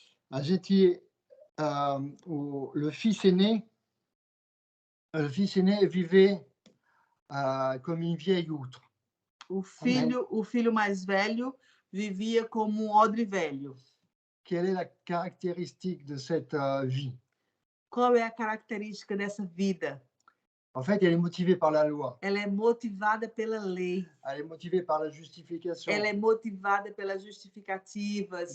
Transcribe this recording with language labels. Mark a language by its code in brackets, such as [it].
[pt] A gente, [fr] le fils aîné vivait comme une vieille outre. [pt] O filho mais velho vivia como um odre velho. [fr] Quelle est la caractéristique de cette vie? [pt] Qual é a característica dessa vida? [fr] En fait, elle est motivée par la loi. [pt] Ela é motivada pela lei. [fr] Elle est motivée par la justification. [pt] Ela é motivada pelas justificativas.